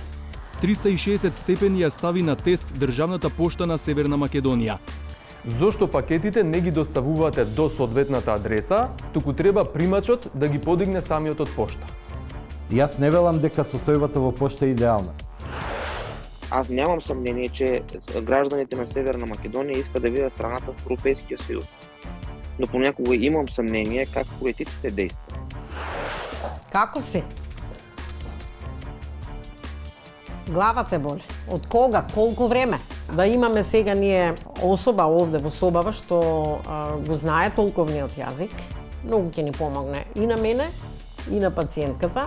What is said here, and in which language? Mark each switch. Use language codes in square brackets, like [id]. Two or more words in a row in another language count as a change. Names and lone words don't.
[mk] 360 степени ја стави на тест Државната пошта на Северна Македонија. Зошто пакетите не ги доставувате до соодветната адреса, туку треба примачот да ги подигне самиот од пошта? Јас не велам дека состојбата во пошта е идеална. [bg] Аз нямам съмнение, че гражданите на Северна Македония искат да видят страната в Европейския съюз. Но понякога имам съмнение как политиците действат. [mk] Како си? Главата боли. Од кога? Колку време? Да имаме сега ние особа овде во собава што го знае толковниот јазик, многу ќе ни помогне и на мене, и на пациентката.